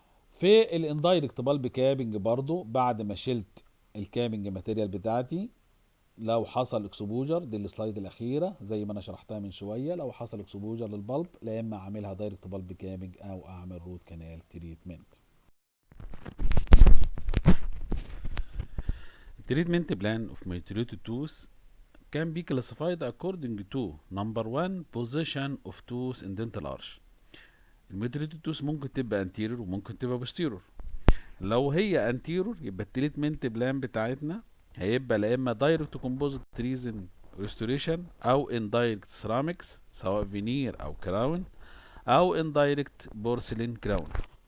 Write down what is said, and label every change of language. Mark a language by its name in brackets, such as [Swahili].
[Arabic] في الاندايركت بالب كابنج برضو بعد ما شلت الكابنج ماتيريال بتاعتي لو حصل اكسبوجر، دي السلايد الاخيره زي ما انا شرحتها من شويه، لو حصل اكسبوجر للبلب لا اما اعملها دايركت بالب كابنج او اعمل روت كانال تريتمنت. التريتمنت بلان اوف ميتريتد توث [English] can be classified according to number 1 position of tooth in dental arch. [Arabic] الميوتيليتد توث ممكن تبقى anterior وممكن تبقى posterior. لو هي anterior يبقى التريتمنت بلان بتاعتنا هيبقى لا اما [English] direct composite resin restoration [Arabic] او [English] indirect ceramics [Arabic] سواء veneer او crown او [English] indirect porcelain crown.